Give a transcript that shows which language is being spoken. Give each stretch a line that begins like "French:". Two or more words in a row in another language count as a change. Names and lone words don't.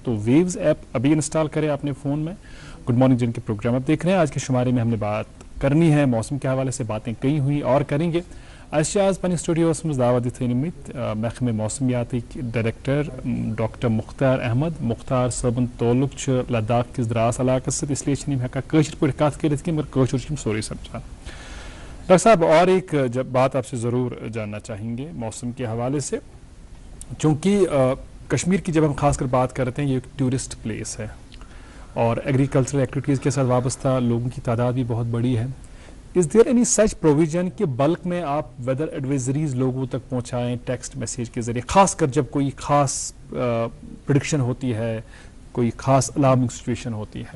Hindi: तो वेव्स ऐप अभी इंस्टॉल करें अपने फ़ोन में। गुड मॉर्निंग जिनके प्रोग्राम आप देख रहे हैं। आज के शुमारे में हमने बात करनी है मौसम के हवाले से, बातें कई हुई और करेंगे। आज पनी स्टूडियोस में दावत थी
Kashmiri: महकमे मौसमियाती डायरेक्टर डॉक्टर मुख्तार अहमद मुख्तार सबन तोलुक लद्दाख किस द्रास इलाक इसलिए हेका कशर पे कत कर मगर कशर सोरे समझान।
Hindi: डॉक्टर साहब और एक जब बात आपसे ज़रूर जानना चाहेंगे मौसम के हवाले से, चूँकि कश्मीर की जब हम खासकर बात करते हैं ये एक
English: tourist place
Hindi: है और
English: agricultural activities
Hindi: के साथ वाबस्ता लोगों की तादाद भी बहुत बड़ी है।
English: is there any such provision
Hindi: कि बल्क में आप
English: weather advisories
Hindi: लोगों तक पहुंचाएं
English: text message
Hindi: के ज़रिए, खासकर जब कोई ख़ास प्रेडिक्शन होती है, कोई ख़ास
English: alarming situation
Hindi: होती है?